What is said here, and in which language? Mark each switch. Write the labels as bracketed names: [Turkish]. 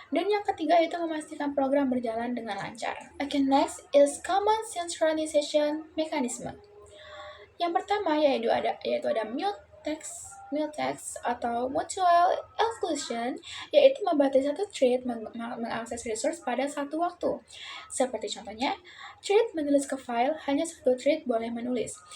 [Indonesian] Dan yang ketiga itu memastikan program berjalan dengan lancar. [English] Okay, next is common synchronization mechanism. [Indonesian] Yang pertama yaitu ada mutex atau mutual exclusion, yaitu membatasi satu thread mengakses resource pada satu waktu. Seperti contohnya, thread menulis ke file, hanya satu thread boleh menulis.